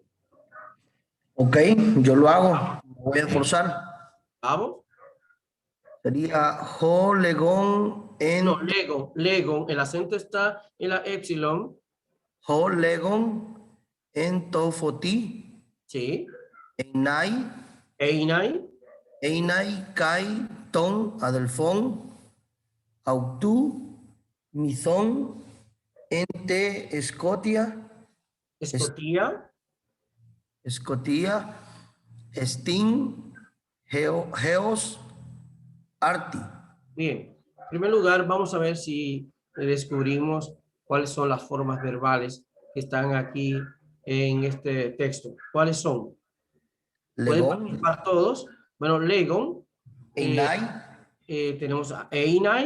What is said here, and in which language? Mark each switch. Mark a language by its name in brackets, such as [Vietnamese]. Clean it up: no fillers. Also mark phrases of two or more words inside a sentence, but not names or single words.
[Spanish] Ok, yo lo hago. Me voy a esforzar. ¿Vamos? [Greek] Sería ὁ λέγων ἐν [Spanish] No, Legon, el acento está en la epsilon, [Greek] ὁ λέγων ἐν τῷ φωτὶ, [Spanish] ¿sí? [Greek] einai, Einai, εἶναι καὶ, τὸν ἀδελφὸν αὐτοῦ μισῶν ἐν τῇ σκοτίᾳ, Escotía, σκοτίᾳ ἐστὶν ἕως ἄρτι. [Spanish] bien. En primer lugar, vamos a ver si descubrimos cuáles son las formas verbales que están aquí en este texto. ¿Cuáles son? ¿Pueden [Greek] Legón, [Spanish] participar todos? Bueno, Legon, [Greek] einai, [Spanish] tenemos a Einai,